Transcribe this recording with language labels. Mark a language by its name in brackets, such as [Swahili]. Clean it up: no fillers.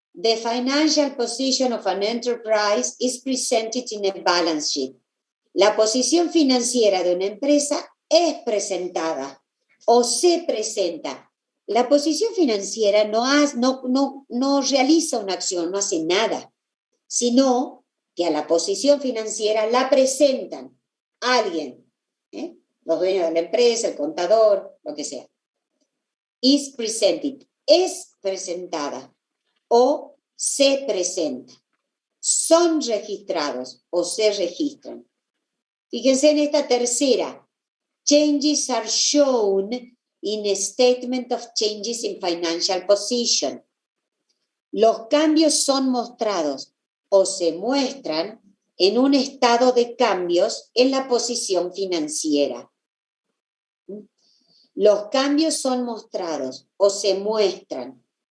[English] The financial position of an enterprise is presented in a balance sheet. [Spanish] La posición financiera de una empresa es presentada o se presenta. La posición financiera no realiza una acción, no hace nada, sino que a la posición financiera la presentan alguien, los dueños de la empresa, el contador, lo que sea. [English] Is presented, [Spanish] es presentada o se presenta. Son registrados o se registran. Fíjense en esta tercera. [English] Changes are shown in a statement of changes in financial position. [Spanish] Los cambios son mostrados o se muestran en un estado de cambios en la posición financiera. Los cambios son mostrados o se muestran.